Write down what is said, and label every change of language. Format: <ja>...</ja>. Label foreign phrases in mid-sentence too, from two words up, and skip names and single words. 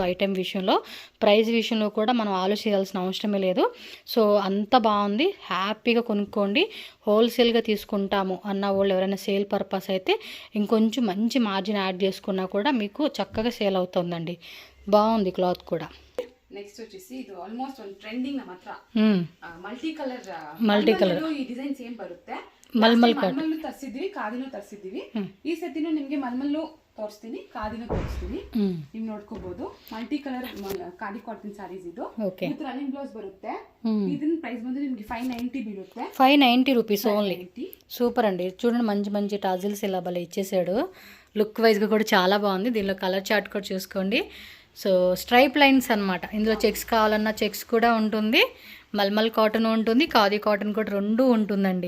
<te>ఐటెం విషయంలో, ప్రైస్ విషయంలో కూడా మనం ఆలోచించాల్సిన అవసరమే లేదు. సో అంత బాగుంది, హ్యాపీగా కొనుక్కోండి. హోల్సేల్గా తీసుకుంటాము అన్న వాళ్ళు ఎవరైనా</te> <en>sale purpose</en> <te>అయితే ఇంకొంచెం మంచి</te> <en>margin add</en> <te>చేసుకున్నా కూడా మీకు చక్కగా సేల్ అవుతుందండి. బాగుంది క్లాత్ కూడా. నెక్స్ట్ వచ్చేసి</te> <kn>ಇದು ಆಲ್ಮೋಸ್ಟ್ ಒಂದು ಟ್ರೆಂಡಿಂಗ್ ನಮ್ಮ ಹತ್ರ</kn> <en>multi colour</en> <kn>ಈ ಡಿಸೈನ್ಸ್ ಏನ್ ಬರುತ್ತೆ. ಮಲ್ಮಲ್ಲು ತರಿಸಿದ್ವಿ, ಕಾದಿನೂ ತರಿಸಿದ್ವಿ. ಈ ಸತಿನೂ ನಿಮ್ಗೆ ಮಲ್ಮಲ್ಲು ತೋರಿಸ್ತೀನಿ, ಕಾದಿನೂ ತೋರಿಸ್ತೀನಿ. ನೀವು ನೋಡ್ಕೋಬಹುದು.</kn> <en>multi colour khadi cotton sarees</en> <kn>ಇದು. ಇದು</kn> <en>running blouse</en> <kn>ಬರುತ್ತೆ. ಇದನ್ನ ಪ್ರೈಸ್ ಬಂದು ನಿಮ್ಗೆ 590 ಬೀಳುತ್ತೆ.</kn> <te>590</te> <en>rupees only.</en> <te>సూపర్ అండి. చూడండి, మంచి మంచి టాజిల్స్ ఇలా భలే ఇచ్చేసాడు. లుక్ వైజ్గా కూడా చాలా బాగుంది. దీనిలో</te> <en>colour chart</en> <te>కూడా చూసుకోండి. సో</te> <en>stripe lines</en> <te>అనమాట. ఇందులో చెక్స్ కావాలన్నా చెక్స్ కూడా ఉంటుంది, మల్మల్ కాటన్ ఉంటుంది, ఖాదీ కాటన్ కూడా రెండు ఉంటుందండి.</te>